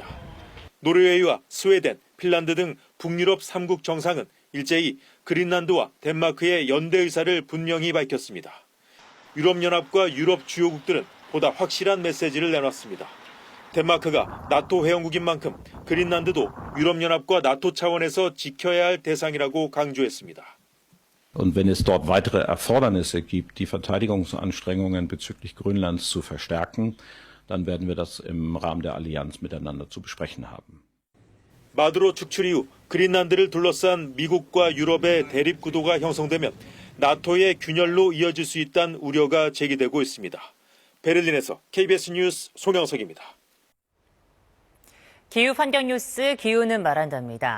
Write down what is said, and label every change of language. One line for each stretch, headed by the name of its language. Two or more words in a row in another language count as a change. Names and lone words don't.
Korean: 노르웨이와 스웨덴, 핀란드 등 북유럽 3국 정상은 일제히 그린란드와 덴마크의 연대 의사를 분명히 밝혔습니다. 유럽연합과 유럽 주요국들은 보다 확실한 메시지를 내놨습니다. 덴마크가 나토 회원국인 만큼 그린란드도 유럽연합과 나토 차원에서 지켜야 할 대상이라고 강조했습니다.
German: Und wenn es dort weitere Erfordernisse gibt, die Verteidigungsanstrengungen bezüglich Grönlands zu verstärken, dann werden wir das im Rahmen der Allianz miteinander zu besprechen haben.
Korean: 마두로 축출 이후 그린란드를 둘러싼 미국과 유럽의 대립 구도가 형성되면 나토의 균열로 이어질 수 있다는 우려가 제기되고 있습니다. 베를린에서 KBS 뉴스 송영석입니다. 기후환경뉴스 기후는 말한답니다.